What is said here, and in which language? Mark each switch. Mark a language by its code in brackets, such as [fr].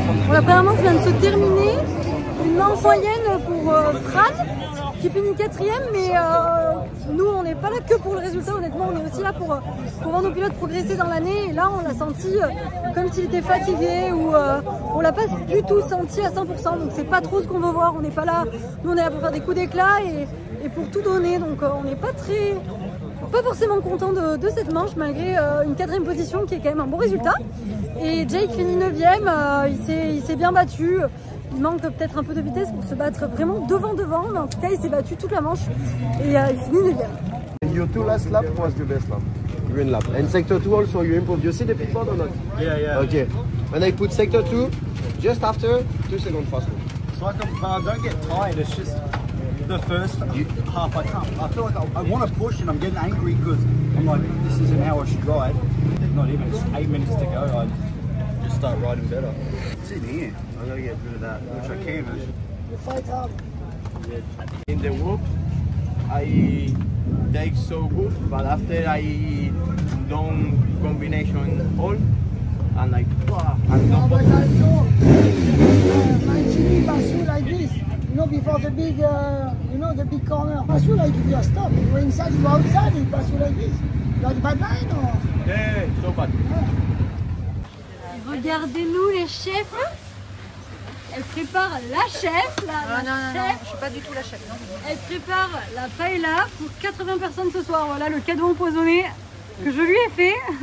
[fr] La première manche vient de se terminer. Une manche moyenne pour Fran qui finit 4e, mais nous on n'est pas là que pour le résultat, honnêtement on est aussi là pour voir nos pilotes progresser dans l'année. Et là on l'a senti comme s'il était fatigué ou on l'a pas du tout senti à 100%, donc c'est pas trop ce qu'on veut voir. On n'est pas là, nous on est là pour faire des coups d'éclat et pour tout donner, donc on n'est pas forcément content de cette manche malgré une 4e position qui est quand même un bon résultat. Et Jake finit 9e, il s'est bien battu. Il manque peut-être un peu de vitesse pour se battre vraiment devant, mais en tout cas il s'est battu toute la manche et il finit 9e. [en] Your two last lap was the best lap. Green lap. And sector 2 also you improved. You see the pitboard or not? Yeah. Okay. When I put sector 2, just after, 2 seconds faster. So I don't get tired, it's just the first half I can't. I feel like I want to push and I'm getting angry because I'm like, this isn't how I should ride. Not even, it's 8 minutes to go. I just start riding better. It's in here. I gotta get rid of that, which I can. You fight hard. In the whoop, I take so good, but after I done combination all, and I and No, but also, Mancini pass you like this. You know, before the big, the big corner. Pass you like if you are stopped. You go inside, you go outside, he pass you like this. You have bad line or? yeah, so bad. [fr] Regardez-nous les chefs. Elle prépare la chef, non, je suis pas du tout la chef. Non. Elle prépare la paella pour 80 personnes ce soir. Voilà le cadeau empoisonné que je lui ai fait.